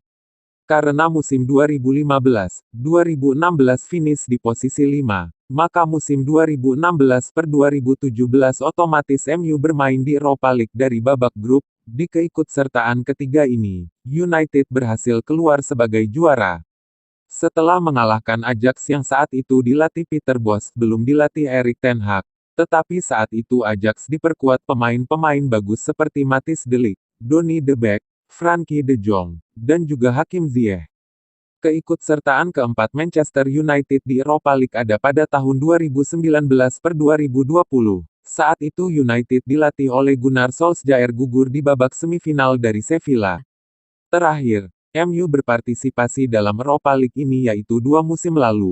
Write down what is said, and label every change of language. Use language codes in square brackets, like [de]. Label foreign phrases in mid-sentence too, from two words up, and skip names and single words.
[id] Karena musim 2015-2016 finish di posisi 5, maka musim 2016-2017 otomatis MU bermain di Europa League dari babak grup. Di keikutsertaan ketiga ini, United berhasil keluar sebagai juara. Setelah mengalahkan Ajax yang saat itu dilatih Peter Bosz, belum dilatih Erik ten Hag. Tetapi saat itu Ajax diperkuat pemain-pemain bagus seperti Matthijs de Ligt, Donny de Beek, Frenkie de Jong, dan juga Hakim Ziyech. Keikutsertaan keempat Manchester United di Europa League ada pada tahun 2019-2020. Saat itu United dilatih oleh Gunnar Solskjaer gugur di babak semifinal dari Sevilla. Terakhir, MU berpartisipasi dalam Europa League ini yaitu 2 musim lalu.